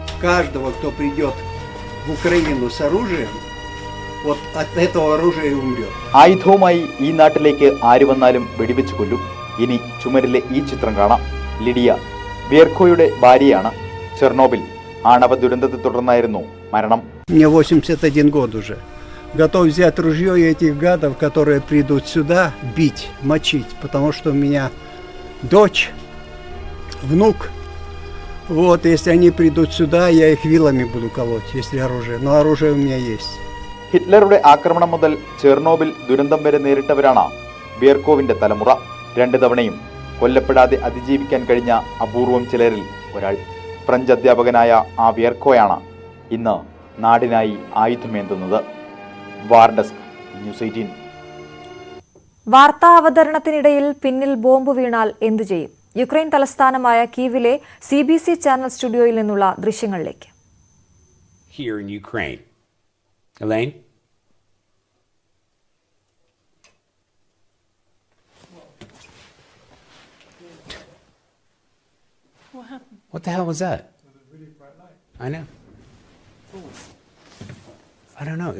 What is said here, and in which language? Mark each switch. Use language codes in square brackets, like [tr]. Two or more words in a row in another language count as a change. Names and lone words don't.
[ml] ആയുധവുമായി ഈ നാട്ടിലേക്ക് ആര് വന്നാലും വെടിവെച്ച് കൊല്ലും. ഇനി ചുമരിലെ ഈ ചിത്രം കാണാം. ലിഡിയ വിയർക്കോയുടെ ഭാര്യയാണ്. ചെർണോബിൽ ആണവ ദുരന്തത്തെ തുടർന്നായിരുന്നു മരണം. [ru] Мне 81 год уже. Готов взять ружье и этих гадов, которые придут сюда, бить, мочить, потому что у меня дочь, внук. Вот, если они придут сюда, я их вилами буду колоть, если оружие. Но оружие у меня есть. [ml] ഹിറ്റ്ലറുടെ ആക്രമണം മുതൽ ചെർണോബിൽ ദുരന്തം വരെ നേരിട്ടവരാണ് വിയർക്കോവിന്റെ തലമുറ. 2 തവണയും കൊല്ലപ്പെടാതെ അതിജീവിക്കാൻ കഴിഞ്ഞ അപൂർവം ചിലരിൽ ഒരാൾ. ഫ്രഞ്ച് അധ്യാപകനായ ആ വിയർക്കോയാണ് ഇന്ന് നാടിനായി ആയുധമേന്തുന്നത്. വാർഡെസ്ക്, ന്യൂസ് 18. വാർത്താ അവതരണത്തിനിടയിൽ പിന്നിൽ ബോംബ് വീണാൽ എന്തു ചെയ്യും? യുക്രൈൻ തലസ്ഥാനമായ കീവിലെ CBC ചാനൽ സ്റ്റുഡിയോയിൽ നിന്നുള്ള ദൃശ്യങ്ങളിലേക്ക്. [en] Here in Ukraine. Elaine? What happened? What the hell was that? I know. I don't know.